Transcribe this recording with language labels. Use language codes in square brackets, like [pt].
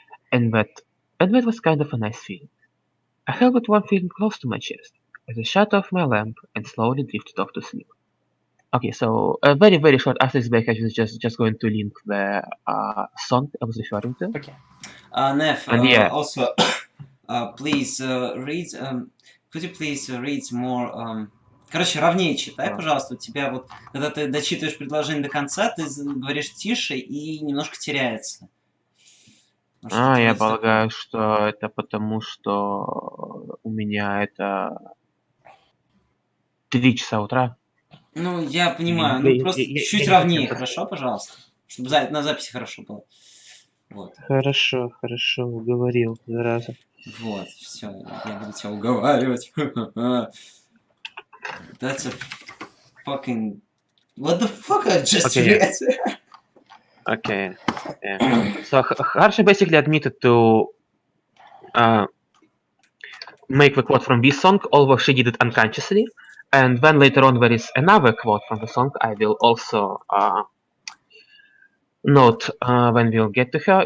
[en] And that was kind of a nice feeling. I held that one feeling close to my chest as I shut off my lamp and slowly drifted off to sleep. Okay, so a very, very short asterisk back. I was just going to link the song I was referring to. Okay. Nev, yeah. also, please read. Could you please read more? [ru] Короче, ровнее читай, пожалуйста. У тебя вот, когда ты дочитываешь предложение до конца, ты говоришь тише и немножко теряется. Я полагаю, что это потому, что у меня это 3 часа утра. Ну, я понимаю, ну просто чуть ровнее, хорошо, пожалуйста? Чтобы на записи хорошо было. Вот. Хорошо, уговорил, зараза. Вот, все, я буду тебя уговаривать. [en] That's a fucking... What the fuck I just read? Okay. Yeah. So Harsha basically admitted to make the quote from this song, although she did it unconsciously. And then later on there is another quote from the song I will also note when we'll get to her.